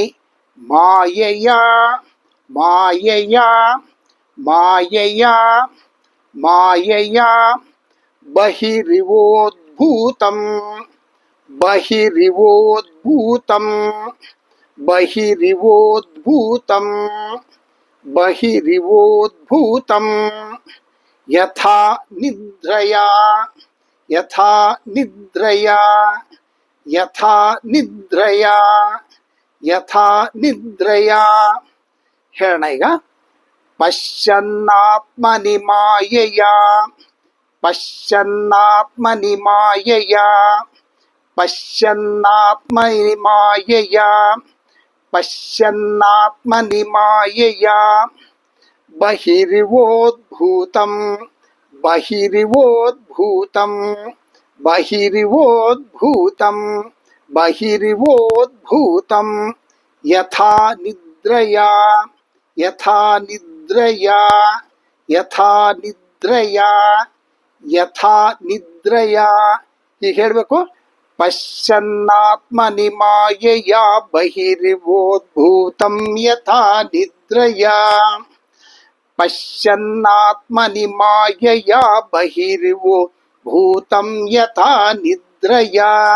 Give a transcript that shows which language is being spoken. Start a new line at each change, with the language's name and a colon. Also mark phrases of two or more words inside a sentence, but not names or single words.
Sanskrit: ಮಾಯೆಯ, ಮಾಯೆಯ, ಮಾಯೆಯ, ಮಾಯೆಯ. ಬಹಿರಿವೋದ್ಭೂತಂ, ಬಹಿರಿವೋದ್ಭೂತಂ, ಬಹಿರಿವೋದ್ಭೂತಂ, ಬಹಿರಿವೋದ್ಭೂತಂ. ಯಥಾ ನಿದ್ರಯಾ, ಯಥಾ ನಿದ್ರಯಾ, ಯಥಾ ನಿದ್ರಯಾ, ಯಥಾ ನಿದ್ರಯಾ.
Kannada: ಹೇಳೋಣ ಈಗ.
Sanskrit: ಪಶ್ಯನ್ನಾತ್ಮನಿ ಮಾಯೆಯ, ಪಶ್ಯನ್ನಾತ್ಮನಿ ಮಾಯೆಯ, ಪಶ್ಯನ್ನಾತ್ಮನಿ ಮಾಯೆಯ, ಪಶ್ಯನ್ನಾತ್ಮನಿ ಮಾಯೆಯ. ಬಹಿರಿವೋದ್ಭೂತಂ, ಬಹಿರಿವೋದ್ಭೂತಂ, ಬಹಿರಿವೋದ್ಭೂತಂ, ಬಹಿರಿವೋದ್ಭೂತಂ. ಯಥಾ ನಿದ್ರಯಾ, ಯಥಾ ನಿದ್ರಯಾ, ಯಥಾ ನಿದ್ರಯಾ, ಯಥಾ ನಿದ್ರಯಾ.
Kannada: ಹೀಗೆ ಹೇಳಬೇಕು.
Sanskrit: ಪಶ್ಯನ್ನಾತ್ಮನಿ ಮಾಯೆಯ ಬಹಿರಿವೋದ್ಭೂತಂ ಯಥಾ ನಿದ್ರಯಾ. ಪಶ್ಯನ್ನಾತ್ಮನಿ ಮಾಯೆಯ ಬಹಿರಿವೋದ್ಭೂತಂ ಯಥಾ ನಿದ್ರಯಾ.